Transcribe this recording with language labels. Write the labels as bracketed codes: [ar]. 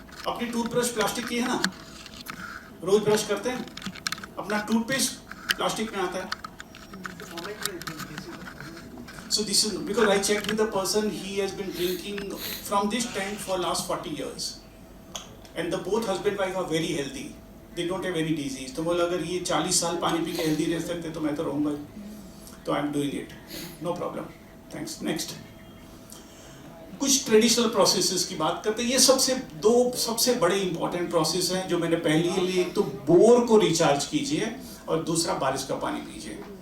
[hi] अपनी toothbrush plastic की है ना, रोज ब्रश करते हैं, अपना टूथपेस्ट प्लास्टिक में आता है. [en] So this is because I checked with the person, he has been drinking from this tank for last 40 years, and the both husband wife are very healthy. They don't have any disease. [hi] तो बोला अगर ये 40 साल पानी P के healthy रह सकते तो मैं तो रहूँगा. तो [en] I am doing it, no problem. Thanks. [hi] Next कुछ ट्रेडिशनल प्रोसेसेस की बात करते हैं. ये सबसे बड़े इंपॉर्टेंट प्रोसेस हैं जो मैंने पहले लिए. एक तो बोर को रिचार्ज कीजिए और दूसरा बारिश का पानी पीजिए.